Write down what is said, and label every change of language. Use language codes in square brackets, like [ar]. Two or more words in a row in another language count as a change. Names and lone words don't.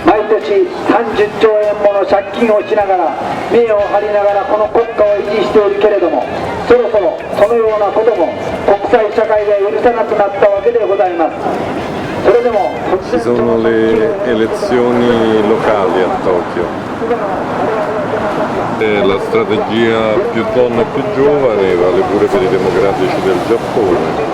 [ja] 年30兆円もの借金をしながら名を張りながらこの国家を維持しているけれども、そろそろそのようなことも国際社会が許さなくなったわけでございます。それでも [it] Ci sono le elezioni locali a Tokyo. La strategia più donna e più giovane vale pure per i democratici del Giappone.